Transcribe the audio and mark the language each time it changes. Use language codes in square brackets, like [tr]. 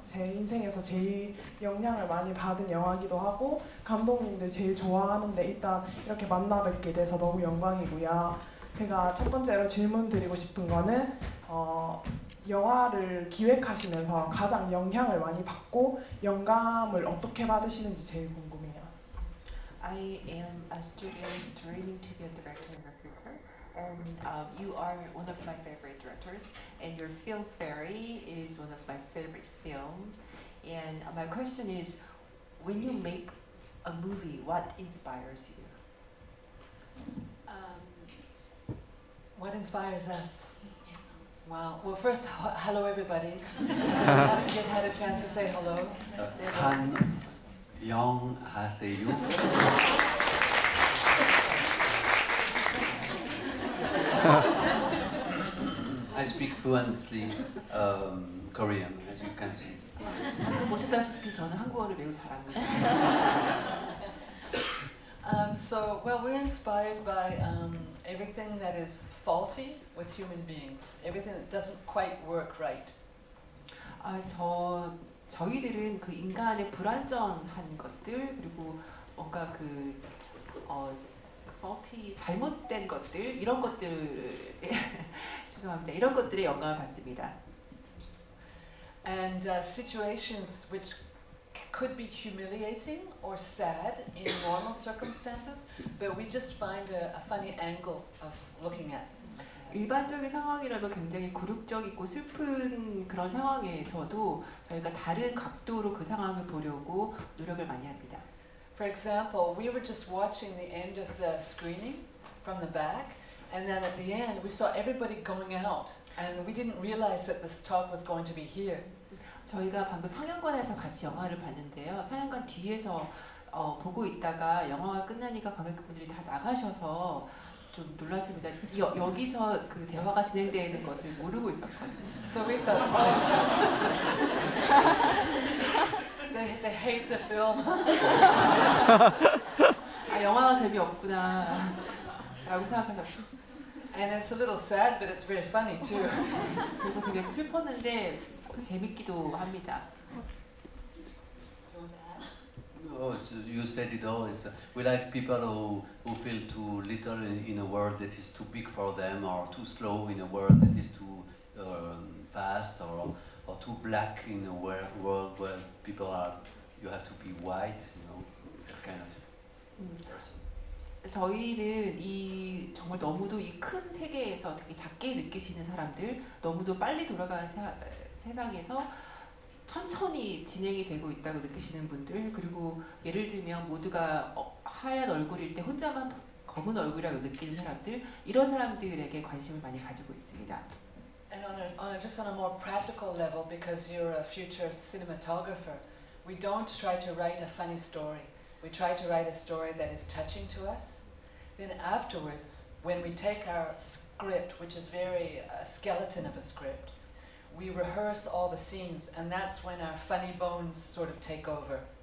[ko] 제 인생에서 제일 영향을 많이 받은 영화이기도 하고 감독님들 제일 좋아하는데 일단 이렇게 만나 뵙게 돼서 너무 영광이고요. 제가 첫 번째로 질문 드리고 싶은 거는 영화를 기획하시면서 가장 영향을 많이 받고 영감을 어떻게 받으시는지 제일 궁금해요. [en] I am a student dreaming to be a director in the future, and you are one of my favorite directors, and your film Fairy is one of my favorite films. And my question is, when you make a movie, what inspires you? What inspires us? Well, first, hello everybody. I haven't yet had a chance to say hello. [ko] 안녕하세요. [en] I speak fluently Korean, as you can see. [ko] 보셨다시피 저는 한국어를 매우 잘합니다. [en] Well, we're inspired by everything that is faulty with human beings, everything that doesn't quite work right. [ko] 저희들은 그 인간의 불완전한 것들 그리고 뭔가 faulty 잘못된 것들 이런 것들 죄송합니다. 이런 것들에 영감을 받습니다. [en] And situations which could be humiliating or sad in normal circumstances, but we just find a funny angle of looking at. [ko] 일반적인 상황이라면 굉장히 굴욕적이고 슬픈 그런 상황에서도 저희가 다른 각도로 그 상황을 보려고 노력을 많이 합니다. For example, we were just watching the end of the screening from the back, and then at the end we saw everybody going out, and we didn't realize that this talk was going to be here. 저희가 방금 상영관에서 같이 영화를 봤는데요. 상영관 뒤에서 보고 있다가 영화가 끝나니까 관객분들이 다 나가셔서 좀 놀랐습니다. 여기서 그 대화가 진행되는 것을 모르고 있었거든요. [en] So we thought, they hate the film. [ko] 영화가 재미없구나 라고 생각하셨죠. [en] And it's a little sad, but it's very funny too. [ko] 그래서 되게 슬펐는데 재밌기도 합니다. [en] Oh, so you said it all. We like people who feel too little in a world that is too big for them, or too slow in a world that is too fast, or too black in a world where people are. You have to be white, you know, that kind of person. [ko] 저희는 이 정말 너무도 이 큰 세계에서 되게 작게 느끼시는 사람들, 너무도 빨리 돌아가는 세상에서 천천히 진행이 되고 있다고 느끼시는 분들, 그리고 예를 들면 모두가 하얀 얼굴일 때 혼자만 검은 얼굴이라고 느끼는 사람들, 이런 사람들에게 관심을 많이 가지고 있습니다. [en] And just on a more practical level, because you're a future cinematographer, we don't try to write a funny story. We try to write a story that is touching to us. Then afterwards, when we take our script, which is very a skeleton of a script, we rehearse all the scenes, and that's when our funny bones sort of take over.